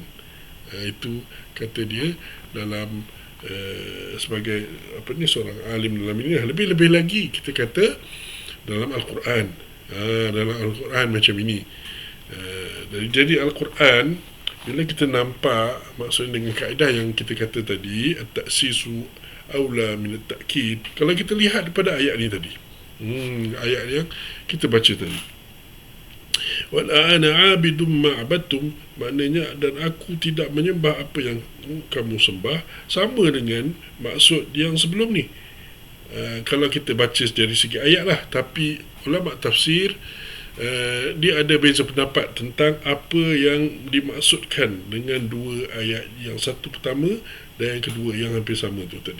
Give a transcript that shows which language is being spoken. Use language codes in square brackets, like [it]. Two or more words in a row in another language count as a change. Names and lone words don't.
[ms] Itu kata dia dalam sebagai seorang alim dalam ini. Lebih-lebih lagi kita kata dalam Al-Quran. Dalam Al-Quran macam ini. Jadi Al-Quran bila kita nampak maksudnya dengan kaedah yang kita kata tadi, [ar] التأسيس أولى من التأكيد. [ms] Kalau kita lihat pada ayat ni tadi, ayat yang kita baca tadi, [ar] ولا أنا عابد ما عبدتم, [ms] maknanya dan aku tidak menyembah apa yang kamu sembah, sama dengan maksud yang sebelum ni. Kalau kita baca dari segi ayat lah, tapi ulama tafsir dia ada beza pendapat tentang apa yang dimaksudkan dengan dua ayat, yang satu pertama dan yang kedua yang hampir sama tu tadi.